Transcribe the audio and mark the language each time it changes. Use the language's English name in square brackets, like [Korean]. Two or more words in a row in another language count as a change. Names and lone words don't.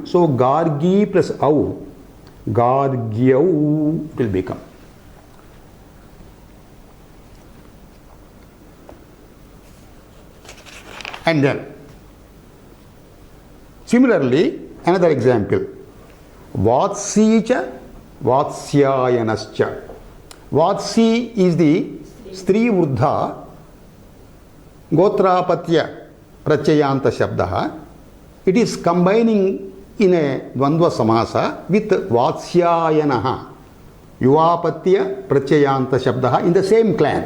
[English] So Gargi plus Au, Gargyau will become. And then, similarly, another example. [Sanskrit] Vatsicha, Vatsyayanascha. [English] Vatsi is the [Sanskrit] Stri Vruddha Gotrapatya Pratyayanta Shabda. [English] It is combining in a [Sanskrit] Dvandva Samasa [English] with [Sanskrit] Vatsyayanaha Yuvapatya Pratyayanta Shabda [English] in the same clan.